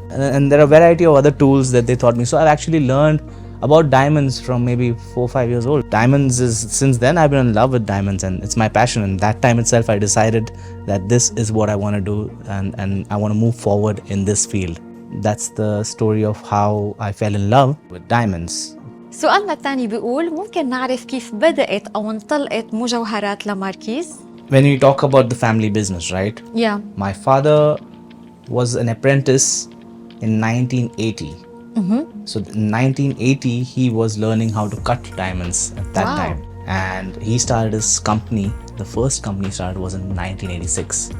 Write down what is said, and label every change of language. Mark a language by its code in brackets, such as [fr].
[en] And there are a variety of other tools that they taught me. So I've actually learned about diamonds from maybe 4 or 5 years old. Diamonds is, since then I've been in love with diamonds, and it's my passion. And that time itself I decided that this is what I want to do, and I want to move forward in this field. That's the story of how I fell in love with diamonds. [ar] سؤالنا الثاني بيقول، ممكن نعرف كيف بدأت أو انطلقت مجوهرات لاماركيز؟ [en] When we talk about the family business, right? Yeah. My father was an apprentice in 1980. So in 1980 he was learning how to cut diamonds at that time. And he started his company. The first company he started was in 1986.